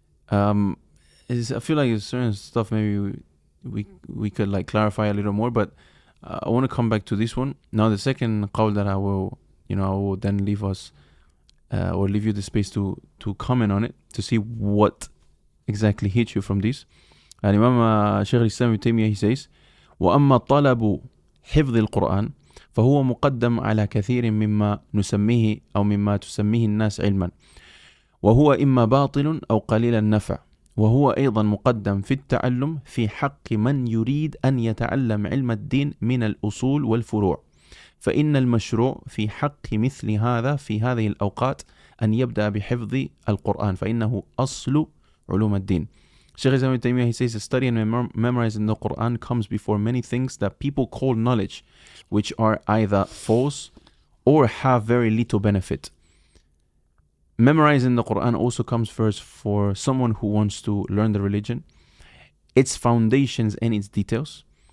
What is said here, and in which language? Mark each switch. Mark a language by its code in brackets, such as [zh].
[en] I feel like there's certain stuff maybe we could like clarify a little more, but I want to come back to this one. Now the second qawl that I will then leave us or leave you the space to comment on it, to see what exactly hit you from this. [ar] Imam Shaykh al-Islam Ibn Taymiyyah, [en] he says, [ar] وَأَمَّا طَلَبُ حِفْظِ القرآن فهو مقدم على كثير مما نسميه أو مما تسميه الناس علما وهو إما باطل أو قليل النفع وهو أيضا مقدم في التعلم في حق من يريد أن يتعلم علم الدين من الأصول والفروع فإن المشروع في حق مثل هذا في هذه الأوقات أن يبدأ بحفظ القرآن فإنه أصل علوم الدين. [en] Shaykh Islam Ibn Taymiyyah, he says, studying and memorizing the Qur'an comes before many things that people call knowledge, which are either false or have very little benefit. Memorizing the Qur'an also comes first for someone who wants to learn the religion, its foundations and its details.